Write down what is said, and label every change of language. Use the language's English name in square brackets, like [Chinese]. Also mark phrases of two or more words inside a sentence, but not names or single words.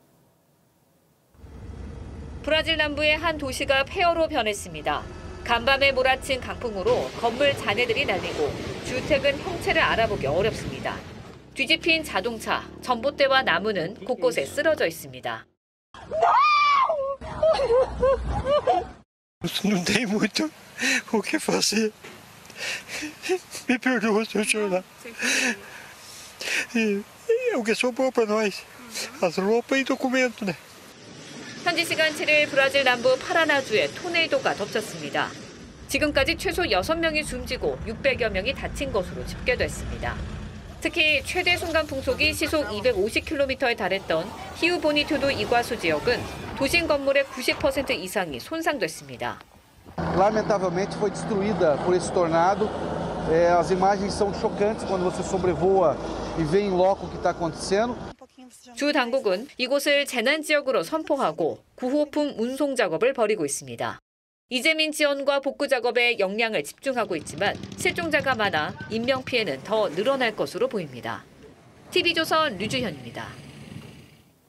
[Korean] 브라질 남부의 한 도시가 폐허로 변했습니다. 간밤에 몰아친 강풍으로 건물 잔해들이 날리고 주택은 형체를 알아보기 어렵습니다. 뒤집힌 자동차, 전봇대와 나무는 곳곳에 쓰러져 있습니다. [Portuguese] Não tem muito o que fazer. Me perdoa, seu chorar. O que sobrou para nós? As roupas e documento, né? [Korean] 현지 시간 7일 브라질 남부 파라나주에 토네이도가 덮쳤습니다. 지금까지 최소 6명이 숨지고 600여 명이 다친 것으로 집계됐습니다. 특히 최대 순간 풍속이 시속 250km에 달했던 히우 보니투도 이과수 지역은 도심 건물의 90% 이상이 손상됐습니다. [Portuguese] Lamentavelmente foi destruída por esse tornado. As imagens são chocantes quando você sobrevoa e vê em loco o que está acontecendo. [Korean] 주 당국은 이곳을 재난 지역으로 선포하고 구호품 운송 작업을 벌이고 있습니다. 이재민 지원과 복구 작업에 역량을 집중하고 있지만 실종자가 많아 인명 피해는 더 늘어날 것으로 보입니다. TV조선 류주현입니다.